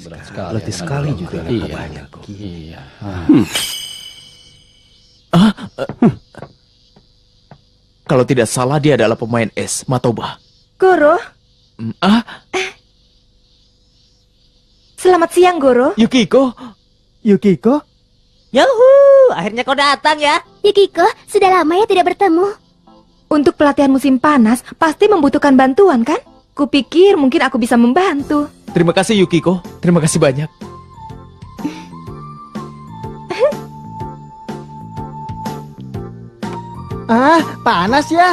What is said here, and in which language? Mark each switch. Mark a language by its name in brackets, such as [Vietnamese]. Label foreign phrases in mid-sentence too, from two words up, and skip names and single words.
[Indonesian] Letih sekali juga. Iya. Kalau tidak salah dia adalah pemain es, Matoba. Goro, selamat siang Goro. Yukiko? Yukiko? Yahoo, akhirnya kau datang ya. Yukiko, sudah lama ya tidak bertemu. Untuk pelatihan musim panas, pasti membutuhkan bantuan kan? Kupikir mungkin aku bisa membantu. Terima kasih Yukiko, terima kasih banyak. Panas ya.